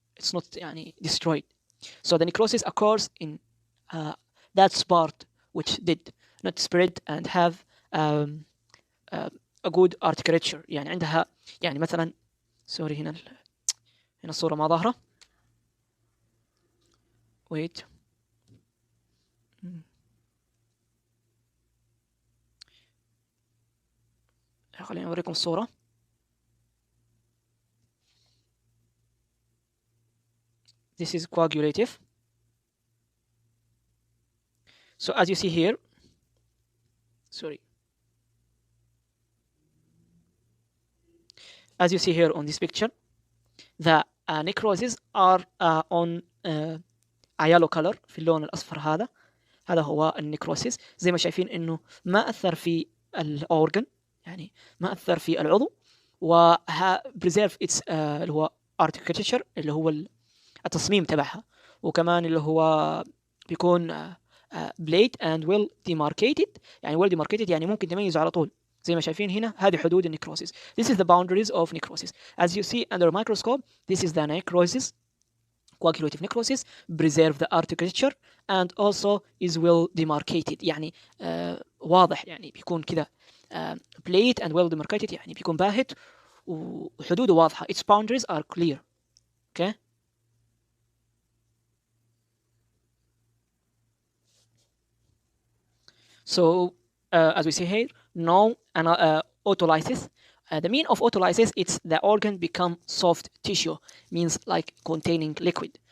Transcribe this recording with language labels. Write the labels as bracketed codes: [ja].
[en] It's not [ar] يعني [en] destroyed. So the necrosis occurs in that part which did not spread and have a good architecture. [ar] يعني عندها يعني مثلا سوري هنا الصورة ما ظاهرة. Wait. خليني أوريكم الصورة. [en] This is coagulative. So as you see here, as you see here on this picture, the necroses are on a yellow color، [ar] في اللون الأصفر هذا هو النيكروسيس. زي ما شايفين إنه ما أثر في الأورجن، يعني ما أثر في العضو، و [en] preserve its [ar] اللي هو architecture، اللي هو التصميم تبعها، وكمان اللي هو بيكون [en] blade and well demarcated. [ar] يعني well demarcated يعني ممكن تميزه على طول. زي ما شايفين هنا هذه حدود النيكروسيس. [en] This is the boundaries of necrosis. As you see under a microscope, this is the necrosis, coagulative necrosis, preserve the architecture and also is well demarcated. [ar] يعني واضح، يعني بيكون كذا [en] blade and well demarcated، [ar] يعني بيكون باهت وحدوده واضحة. [en] Its boundaries are clear. Okay. So as we see here, no autolysis. The mean of autolysis, it's the organ become soft tissue, means like containing liquid.